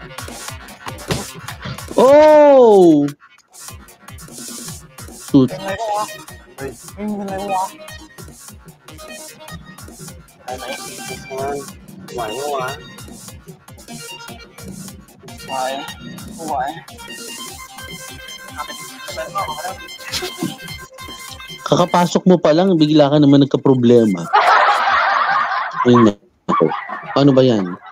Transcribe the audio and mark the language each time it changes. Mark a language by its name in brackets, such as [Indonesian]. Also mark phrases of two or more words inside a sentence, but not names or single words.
[Thai] โอ้สุด เป็นไรปะวะไม่เป็นไรปะวะ ไปไหมไหวไหมวะ ไหว [Filipino] Kakapasok mo pa lang, bigla ka naman nagka-problema. Ayun na. Paano ba yan?